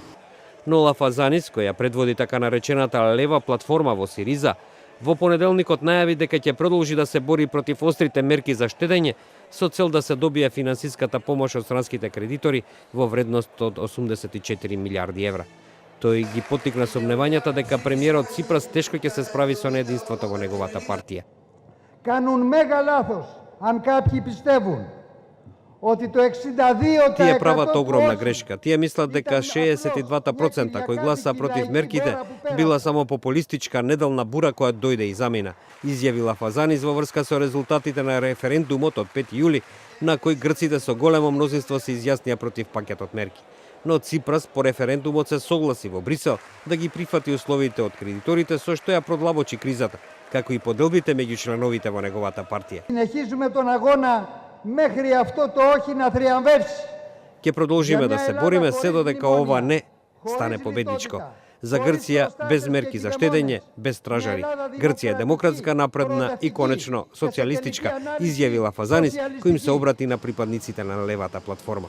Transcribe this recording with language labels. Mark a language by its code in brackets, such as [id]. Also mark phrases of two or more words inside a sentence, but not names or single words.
[mk] Но Лафазанис, која предводи така наречената лева платформа во Сириза, во понеделникот најави дека ќе продолжи да се бори против острите мерки за штедење со цел да се добие финансиската помош од странските кредитори во вредност од 84 милиарди евра. Тој ги поттикна сомневањата дека премиерот Ципрас тешко ќе се справи со неединството во неговата партија. [el] Κάνουν μέγα λάθος αν κάποιοι πιστεύουν ότι το 62% [mk] Тие прават огромна грешка. Тие мислат дека 62% кои гласа против мерките била само популистичка неделна бура која дојде и замина, изјави Лафазанис во врска со резултатите на референдумот од 5 јули, на кој грците со големо мнозинство се изјаснија против пакетот мерки. Но Ципрас по референдумот се согласи во Брисел да ги прифати условите од кредиторите, со што ја продлабочи кризата, како и поделбите меѓу членовите во неговата партија. [el] Συνεχίζουμε τον αγώνα μέχρι αυτό το όχι να θριαμβεύσει. [mk] Ќе продолжиме да се бориме се додека ова не стане победничко. За Грција без мерки за штедење, без стражари. Грција е демократска, напредна и конечно социјалистичка, изјави Лафазанис, кој се обрати на припадниците на левата платформа.